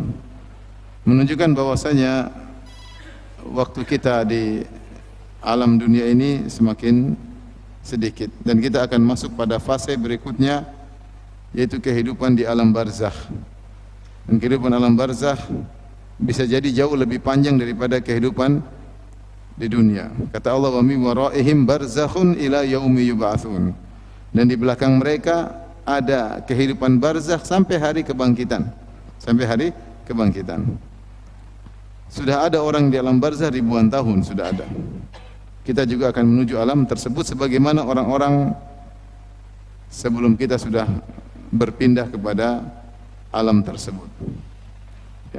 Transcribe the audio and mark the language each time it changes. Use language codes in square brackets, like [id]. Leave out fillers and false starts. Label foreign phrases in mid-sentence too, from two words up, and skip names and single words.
[id] Menunjukkan bahwasanya waktu kita di alam dunia ini semakin sedikit dan kita akan masuk pada fase berikutnya, yaitu kehidupan di alam barzakh. Dan kehidupan alam barzakh bisa jadi jauh lebih panjang daripada kehidupan di dunia. Kata Allah, [ar] "ومن ورائهم برزخ إلى يوم يبعثون." [id] Dan di belakang mereka ada kehidupan barzakh sampai hari kebangkitan. Sampai hari kebangkitan. Sudah ada orang di alam barzakh ribuan tahun, sudah ada. Kita juga akan menuju alam tersebut sebagaimana orang-orang sebelum kita sudah berpindah kepada alam tersebut, ya.